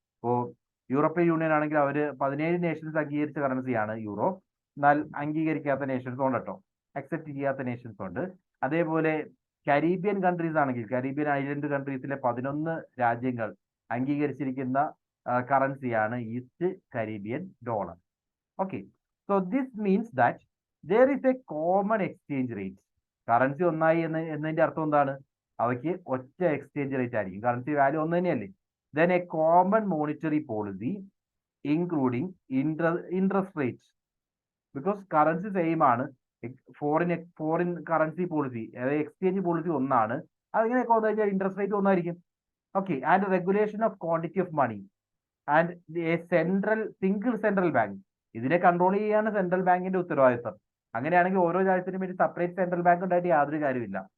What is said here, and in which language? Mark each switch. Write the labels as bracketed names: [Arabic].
[Malayalam] ഇപ്പോൾ European union ആണെങ്കിൽ അവർ 17 Nations അംഗീകരിച്ച കറൻസിയാണ് യൂറോ. എന്നാൽ അംഗീകരിക്കാത്ത നേഷൻസ് ഉണ്ട് കേട്ടോ, അക്സെപ്റ്റ് ചെയ്യാത്ത നേഷൻസ് ഉണ്ട്. അതേപോലെ കരീബിയൻ കൺട്രീസ് ആണെങ്കിൽ കരീബിയൻ ഐലൻഡ് കൺട്രീസിലെ 11 രാജ്യങ്ങൾ അംഗീകരിച്ചിരിക്കുന്ന കറൻസിയാണ് east Caribbean dollar. [English] Okay, so this means that there is a common exchange rate. [Malayalam] Currency ഒന്നായി എന്നതിന്റെ അർത്ഥം എന്താണ്? അവയ്ക്ക് ഒറ്റ എക്സ്ചേഞ്ച് റേറ്റ് ആയിരിക്കും. കറൻസി വാല്യൂ ഒന്ന് തന്നെയല്ലേ? [English] then a common monetary policy including interest rates, because [Malayalam] currency same ആണ്. ഫോറിൻ കറൻസി പോളിസി, അതായത് എക്സ്ചേഞ്ച് പോളിസി ഒന്നാണ്. അതിങ്ങനെയൊക്കെ വന്നു കഴിഞ്ഞാൽ ഇൻട്രസ്റ്റ് റേറ്റ് ഒന്നായിരിക്കും. Okay, [English] And regulation of quantity of money and a single central bank. [Malayalam] ഇതിനെ control ചെയ്യാണ് central ബാങ്കിന്റെ ഉത്തരവാദിത്തം. അങ്ങനെയാണെങ്കിൽ ഓരോ രാജ്യത്തിനും വേണ്ടി സെപ്പറേറ്റ് സെൻട്രൽ ബാങ്ക് ഉണ്ടായിട്ട് യാതൊരു കാര്യമില്ല.